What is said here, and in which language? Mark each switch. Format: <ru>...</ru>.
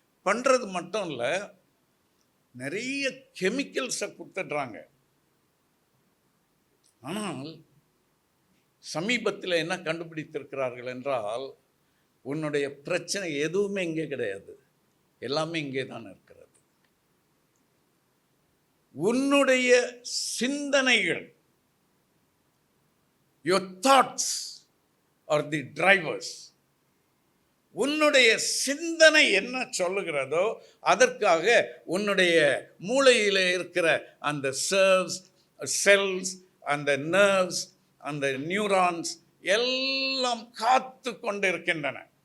<ta>பண்ணுறது மட்டும் இல்லை, நிறைய கெமிக்கல்ஸை கொடுத்துடுறாங்க. ஆனால் சமீபத்தில் என்ன கண்டுபிடித்திருக்கிறார்கள் என்றால், உன்னுடைய பிரச்சனை எதுவுமே இங்கே கிடையாது, எல்லாமே இங்கே தான் இருக்கிறது. உன்னுடைய சிந்தனைகள்,</ta> <en>your thoughts are the drivers.</en> <ta>உன்னுடைய சிந்தனை என்ன சொல்லுகிறதோ அதற்காக உன்னுடைய மூளையில் இருக்கிற அந்த செல்ஸ், அந்த நர்வ்ஸ், அந்த நியூரான்ஸ் எல்லாம் காத்து கொண்டிருக்கின்றன.</ta>